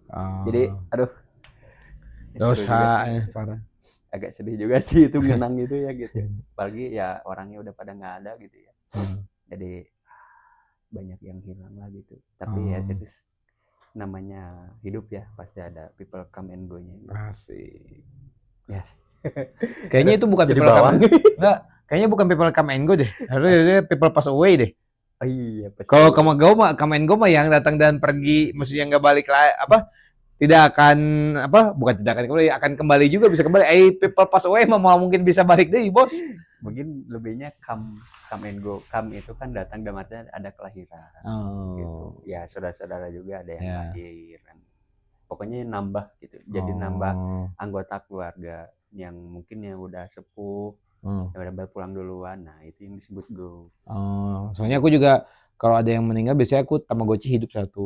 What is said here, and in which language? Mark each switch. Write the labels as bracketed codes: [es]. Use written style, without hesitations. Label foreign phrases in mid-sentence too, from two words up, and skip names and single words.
[id] Jadi aduh dosa parah. Agak sedih juga sih itu ngenang gitu ya gitu. Apalagi ya orangnya udah pada nggak ada gitu ya. Jadi banyak yang hilang lah gitu. Tapi ya itu namanya hidup ya, pasti ada [en] people come and go- [id] nya. Asik. Ya. Kayaknya itu bukan [en] people come. [id] Enggak, kayaknya bukan [en] people come and go [id] deh. Harusnya [en] people pass away [id] deh. Oh iya, kalau [en] come and go [id] mah yang datang dan pergi, maksudnya nggak balik lah apa? Tidak akan bukan tidak akan kembali, akan kembali juga, bisa kembali. [en] People pass away [id] mah mungkin bisa balik deh, bos. Mungkin lebihnya [en] come and go. [id] Come itu kan datang dalam artian ada kelahiran. Gitu. Ya saudara-saudara juga ada yang lahir. Pokoknya nambah gitu. Jadi nambah anggota keluarga yang mungkin yang udah sepuh, yang udah berpulang duluan. Nah itu yang disebut go. Soalnya aku juga kalau ada yang meninggal biasanya aku Tamagotchi hidup satu.